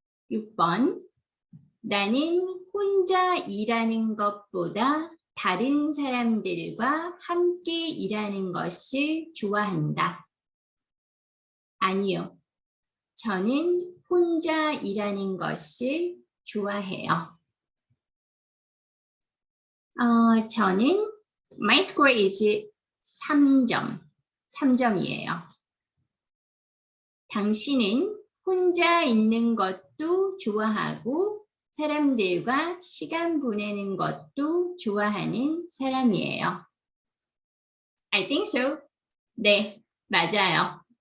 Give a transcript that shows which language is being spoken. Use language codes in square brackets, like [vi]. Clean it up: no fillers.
[ko] 6번. 나는 혼자 일하는 것보다 다른 사람들과 함께 일하는 것을 좋아한다. 아니요. 저는 혼자 일하는 것을 좋아해요. 저는 [en] my score is 3점. [ko] 3점이에요. 당신은 혼자 있는 것도 좋아하고 사람들과 시간 보내는 것도 좋아하는 사람이에요. [en] I think so. [ko] 네, 맞아요.